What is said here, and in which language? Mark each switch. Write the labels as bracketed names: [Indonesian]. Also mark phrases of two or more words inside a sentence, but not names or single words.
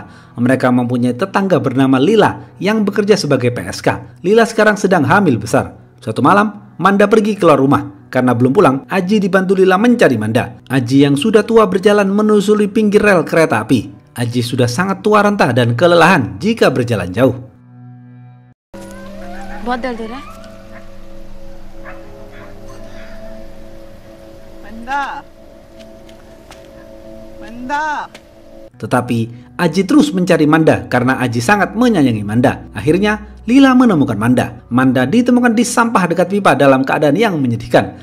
[Indonesian] Mereka mempunyai tetangga bernama Lila yang bekerja sebagai PSK. Lila sekarang sedang hamil besar. Suatu malam, Manda pergi keluar rumah. Karena belum pulang, Aji dibantu Lila mencari Manda. Aji yang sudah tua berjalan menelusuri pinggir rel kereta api. Aji sudah sangat tua renta dan kelelahan jika berjalan jauh. [Hindi] बहुत दर्द हो रहा है? [Indonesian] Manda. Tetapi Aji terus mencari Manda karena Aji sangat menyayangi Manda. Akhirnya Lila menemukan Manda. Manda ditemukan di sampah dekat pipa dalam keadaan yang menyedihkan.